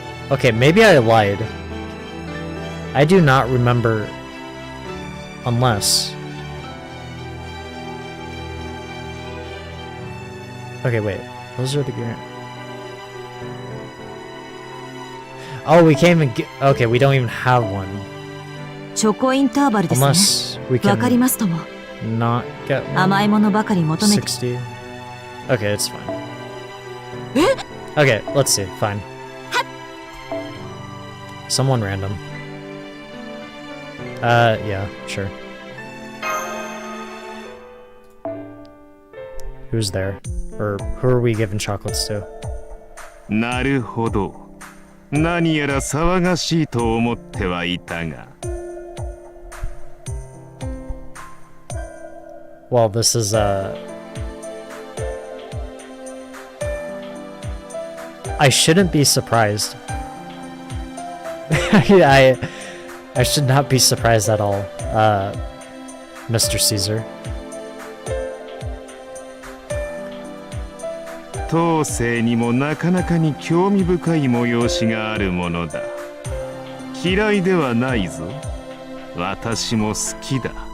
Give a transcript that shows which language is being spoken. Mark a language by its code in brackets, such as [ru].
[en] Okay, maybe I lied. I do not remember unless... Okay, wait. Those are the... Oh, we can't even get... Okay, we don't even have one. [ja] チョコインターバルですね。 [en] Unless we [ja] わかり [en] can [ja] ますとも。 [en] not get one. [ja] 甘いものばかり求めて。 [en] 60. Okay, it's fine. Okay, let's see. Fine. Someone random. Yeah, sure. Who's there? Or who are we giving chocolates to? [ja] なるほど。何やら騒がしいと思ってはいたが。 [en] Well, this is I shouldn't be surprised. I should not be surprised at all, Mr. Caesar. [ja] 当世にもなかなかに興味深い催しがあるものだ。嫌いではないぞ。私も好きだ。